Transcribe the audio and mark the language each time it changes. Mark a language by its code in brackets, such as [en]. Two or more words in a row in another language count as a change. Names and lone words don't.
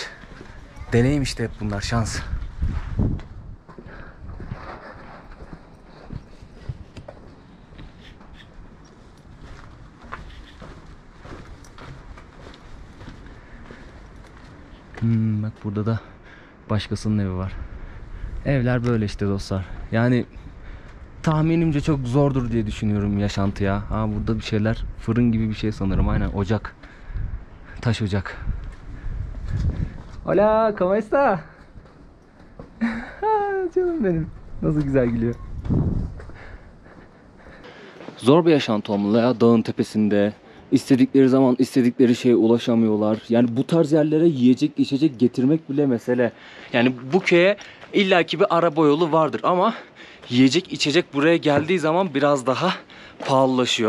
[tr] Deneyim işte, hep bunlar şans. Bak burada da başkasının evi var. Evler böyle işte dostlar. Yani tahminimce çok zordur diye düşünüyorum yaşantıya. Ha, burada bir şeyler, fırın gibi bir şey sanırım. Aynen, ocak. Taş ocak. [es] Hola, ¿cómo está? [tr] Canım benim. Nasıl güzel gülüyor. Zor bir yaşantı olmalı ya, dağın tepesinde. İstedikleri zaman istedikleri şeye ulaşamıyorlar. Yani bu tarz yerlere yiyecek içecek getirmek bile mesele. Yani bu köye illaki bir araba yolu vardır ama yiyecek içecek buraya geldiği zaman biraz daha pahalılaşıyor.